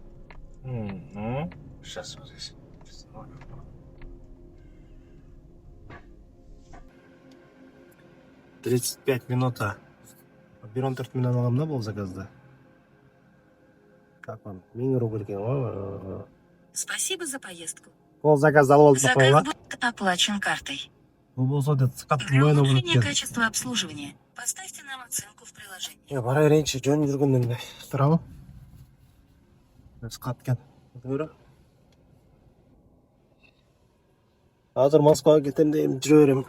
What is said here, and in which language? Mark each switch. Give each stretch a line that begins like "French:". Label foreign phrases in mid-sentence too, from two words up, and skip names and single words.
Russian: Ну, сейчас вот здесь.
Kyrgyz: 35 минут 1,14 миллион алам да бул заказды.
Russian: Как вам?
Kyrgyz: 1000 рубль экен го.
Russian: Спасибо за поездку.
Kyrgyz: Бул заказды алып алдым
Russian: Заказ
Kyrgyz: ба?
Russian: будет оплачен картой.
Kyrgyz: Бул болсо деп скат
Russian: Для
Kyrgyz: моюна болот
Russian: улучшения
Kyrgyz: экен.
Russian: качества обслуживания поставьте нам оценку в приложении.
Kyrgyz: Бара берейинчи, жөн жүргөндөн эле. Турабы? Скат экен. Көрө. Азыр Москвага кетем дейм, жүрө берем.